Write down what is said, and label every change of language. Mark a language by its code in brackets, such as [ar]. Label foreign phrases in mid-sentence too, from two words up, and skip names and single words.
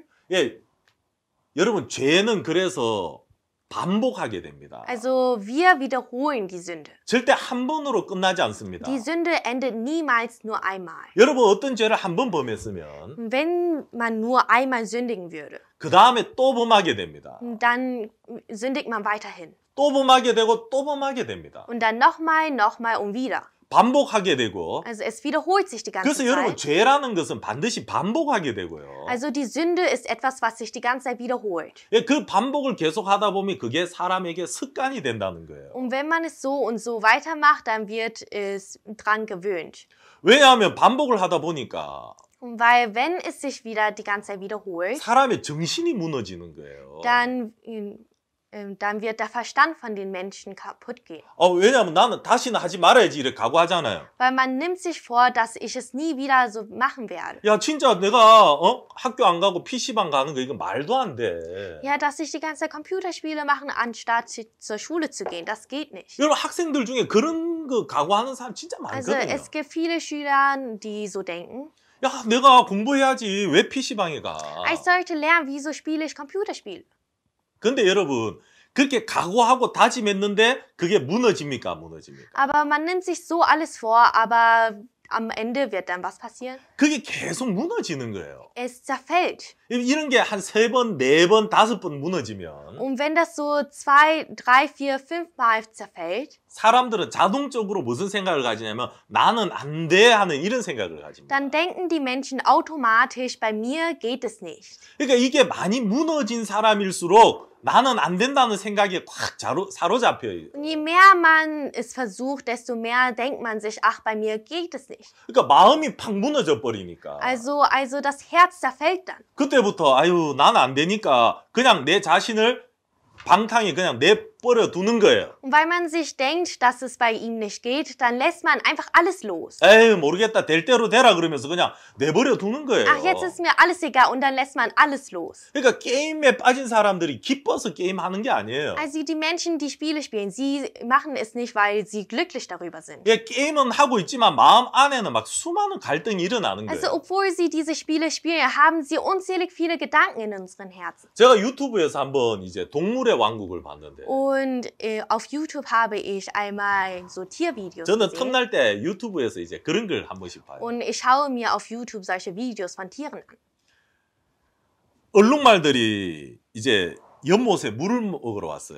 [ko] 예, 여러분 죄는 그래서 반복하게 됩니다. [de] Also wir wiederholen die Sünde. [ko] 절대 한 번으로 끝나지 않습니다. [de] Die Sünde endet niemals nur einmal. [ko] 여러분 어떤 죄를 한 번 범했으면 [de] Wenn man nur einmal sündigen würde, [ko] 그 다음에 또 범하게 됩니다. [de] dann sündigt man weiterhin. [ko] 또 범하게 되고 또 범하게 됩니다. [de] Und dann nochmal und wieder. [ko] 반복하게 되고 [de] Also es wiederholt sich die ganze [ko] 그래서 여러분 [de] Zeit. [ko] 죄라는 것은 반드시 반복하게 되고요. [de] Also die Sünde ist etwas, was sich die ganze Zeit wiederholt. [ko] 예, 그 반복을 계속 하다 보면 그게 사람에게 습관이 된다는 거예요. [de] Und wenn man es so und so weitermacht, dann wird es dran gewöhnt. [ko] 왜냐하면 반복을 하다 보니까 [de] Und weil wenn es sich wieder die ganze Zeit wiederholt, [ko] 사람의 정신이 무너지는 거예요. [de] dann wird der Verstand von den Menschen kaputt gehen. [ko] 왜냐하면 나는 다시는 하지 말아야지 이렇게 각오하잖아요. [de] Weil man nimmt sich vor, dass ich es nie wieder so machen werde. [ko] 야 진짜 내가 학교 안 가고 PC방 가는 거 이거 말도 안 돼. [de] Ja, dass ich die ganze Zeit Computerspiele machen, anstatt zur Schule zu gehen. Das geht nicht. [ko] 여러분 학생들 중에 그런 거 각오하는 사람 진짜 [de] Also [ko] 많거든요. [de] es gibt viele Schüler, die so denken. [ko] 야 내가 공부해야지 왜 PC방에 가. [de] Ich sollte lernen, wieso spiele ich Computerspiele. [ko] 근데 여러분 그렇게 각오하고 다짐했는데 그게 무너집니까? 안 무너집니까? [de] Aber man nimmt sich so alles vor, aber am Ende wird dann was passieren? [ko] 그게 계속 무너지는 거예요. [de] Es zerfällt. [ko] 이런 게 한 3번, 4번, 5번 무너지면 [de] Und wenn das so 2, 3, 4, 5-mal zerfällt, [ko] 사람들은 자동적으로 무슨 생각을 가지냐면 나는 안 돼 하는 이런 생각을 가집니다. [de] dann denken die Menschen automatisch, bei mir geht es nicht. [ko] 그러니까 이게 많이 무너진 사람일수록 나는 안 된다는 생각이 꽉 사로잡혀요. [de] Und je mehr man es versucht, desto mehr denkt man sich, ach, bei mir geht es nicht. [ko] 그러니까 마음이 팍 무너져 버리니까. [de] Also das Herz zerfällt dann. [ko] 그때부터 아유 나는 안 되니까 그냥 내 자신을 방탕히 그냥 내버려 두는 거예요. [de] Und weil man sich denkt, dass es bei ihm nicht geht, dann lässt man einfach alles los. [ko] 에이 모르겠다 될 대로 되라 그러면서 그냥 내버려 두는 거예요. [de] Ach, jetzt ist mir alles egal und dann lässt man alles los. [ko] 그러니까 게임에 빠진 사람들이 기뻐서 게임하는 게 아니에요. [de] Also die Menschen, die Spiele spielen, sie machen es nicht, weil sie glücklich darüber sind. [ko] 예, 게임은 하고 있지만 마음 안에는 막 수많은 갈등이 일어나는 [de] Also [ko] 거예요. [de] obwohl sie diese Spiele spielen, haben sie unzählig viele Gedanken in unseren Herzen. [ko] 제가 유튜브에서 한번 이제 동물의 왕국을 봤는데 [de] Und Und auf YouTube habe ich einmal so Tiervideos [ko] 저는 [de] gesehen. [ko] 틈날 때 유튜브에서 이제 그런 걸 한 번씩 봐요. [de] Und ich schaue mir auf YouTube solche Videos von Tieren an. [ko] 얼룩말들이 이제 연못에 물을 먹으러 왔어요.